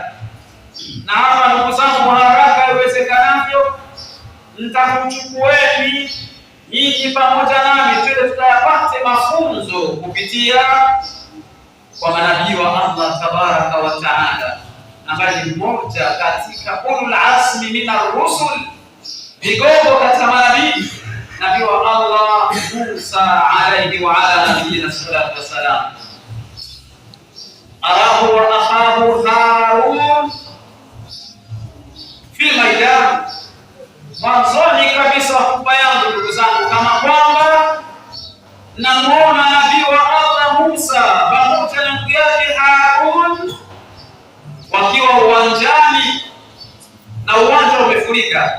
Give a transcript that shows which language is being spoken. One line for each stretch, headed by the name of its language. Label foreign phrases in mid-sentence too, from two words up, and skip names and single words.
Swahili: Na hapa ndugu zangu, haraka iwezekanavyo nitakuchukueni nyinyi pamoja nami twende tukayapate mafunzo kupitia kwa manabii wa Allah
Arabic: تبارك وتعالى,
Swahili: ambaye ni mmoja katika
Arabic: أولو العزم من الرسل,
Swahili: vigogo katika manabii, nabii wa Allah Musa
Arabic: عليه وعلى نبينا الصلاة والسلام. أراه وأخاه هارون في ميدان.
Swahili: Mwanzoni kabisa hutuba yangu, ndugu zangu, kama kwamba namuona nabii wa Allah Musa pamoja na ndugu yake Harun wakiwa uwanjani na uwanja umefurika.